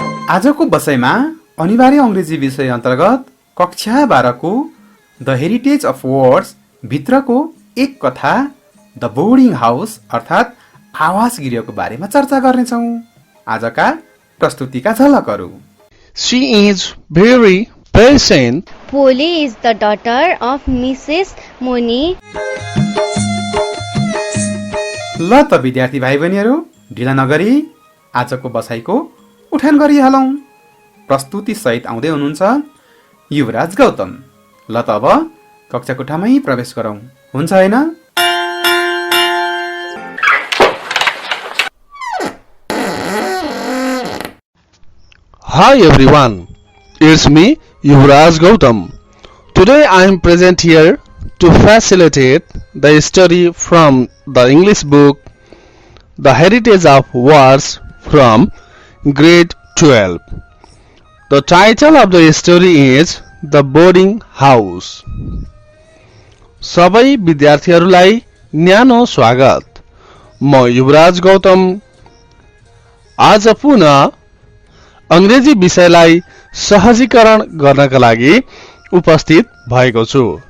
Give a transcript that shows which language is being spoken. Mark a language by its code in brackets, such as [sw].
[ne] आजको बसाइमा अनिवार्य अङ्ग्रेजी विषय अन्तर्गत कक्षा 12 को द हेरिटेज अफ वर्ड्स भित्रको एक कथा द बोर्डिङ हाउस अर्थात् आवास गृहको बारेमा चर्चा गर्नेछौँ। आजका प्रस्तुतिका झलकहरू। [en] She is very patient. Polly is the daughter of Mrs. Moni. [ne] ल त विद्यार्थी भाइ बहिनीहरू, ढिला नगरी आजको बसाइको उठान गरिहालौँ। प्रस्तुति सहित आउँदै हुनुहुन्छ युवराज गौतम। ल त अब कक्षा कोठामै प्रवेश गरौँ, हुन्छ होइन? [en] Hi everyone, it's me Yuvraj Gautam. Today I am present here to facilitate the study from the English book The Heritage of Words from grade 12. The title of the story is The Boarding House. [ne] सबै विद्यार्थीहरूलाई न्यानो स्वागत। म युवराज गौतम आज पुनः अंग्रेजी विषयलाई सहजीकरण गर्नका लागि उपस्थित भएको छु।